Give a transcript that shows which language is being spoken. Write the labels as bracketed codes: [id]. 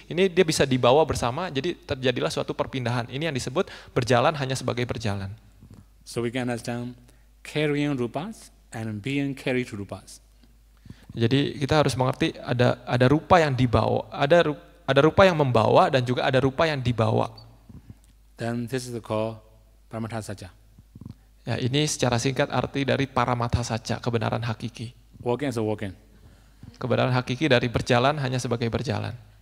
[id] Ini dia bisa dibawa bersama, jadi terjadilah suatu perpindahan. Ini yang disebut berjalan hanya sebagai berjalan. [en] So we can understand carrying rupas and being carried to rupas. [id] Jadi kita harus mengerti ada rupa yang dibawa, ada rupa yang membawa dan juga ada rupa yang dibawa. [en] Then this is called paramatha saja. [id] Ya, ini secara singkat arti dari paramatha saja, kebenaran hakiki. [en] Walking as a walking. [id] Kebenaran hakiki dari berjalan hanya sebagai berjalan.